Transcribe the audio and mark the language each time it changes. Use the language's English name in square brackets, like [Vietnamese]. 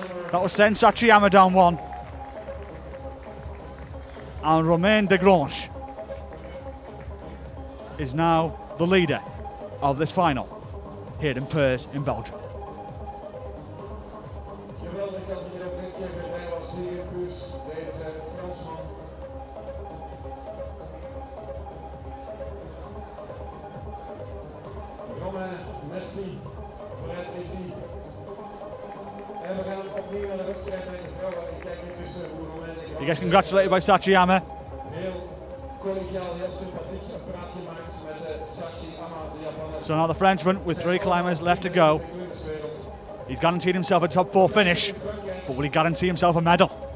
[English] That will send Sachiyama down one. And Romain Desgrange is now the leader of this final here in Puurs in Belgium. [Dutch] Geweldig dat hij er ook dit keer weer bij was hier in Puurs, deze Fransman. Romain, merci voor het récit. En we gaan opnieuw naar de wedstrijd met de vrouwen. Ik kijk nu tussen hoe Romain Desgrange. [English] He gets congratulated by Sachiyama. [Dutch] Heel collegiaal, heel sympathiek een praatje maakt met Sachiyama, de Japaner. [English] So now the Frenchman with 3 climbers left to go. He's guaranteed himself a top 4 finish, but will he guarantee himself a medal?